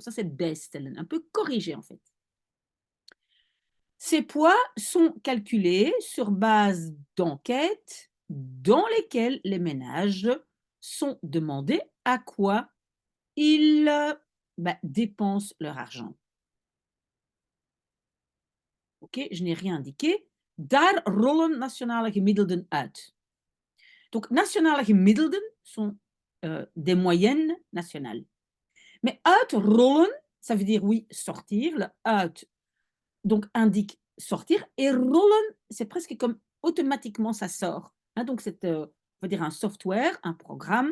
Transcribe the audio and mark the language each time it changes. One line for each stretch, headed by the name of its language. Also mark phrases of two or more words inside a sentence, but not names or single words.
French: Ça, c'est bijstellen, un peu corriger en fait. Ces poids sont calculés sur base d'enquêtes dans lesquelles les ménages sont demandés à quoi ils dépensent leur argent. Ok, je n'ai rien indiqué.
Dutch: Daar rollen nationale gemiddelden uit.
French: Donc,
Dutch: nationale gemiddelden
French: sont des moyennes nationales. Mais uitrollen, ça veut dire oui, sortir. Le uit, donc, indique sortir. Et rollen, c'est presque comme automatiquement ça sort. Hein, donc, c'est, on va dire un software, un programme.